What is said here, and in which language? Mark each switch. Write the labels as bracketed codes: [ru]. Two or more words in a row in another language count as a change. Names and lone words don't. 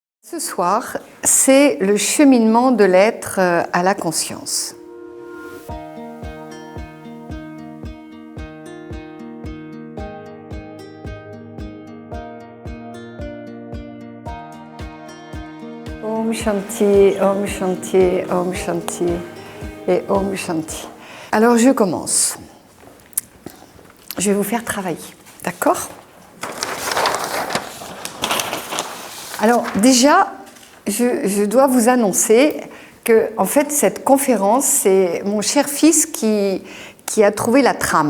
[fr] Ce soir, c'est le cheminement de l'être à la conscience. [sa] Om Shanti, Om Shanti, Om Shanti et Om Shanti. [fr] Alors je commence. Je vais vous faire travailler, d'accord ? Alors déjà, je dois vous annoncer que en fait cette conférence, c'est mon cher fils qui a trouvé la trame.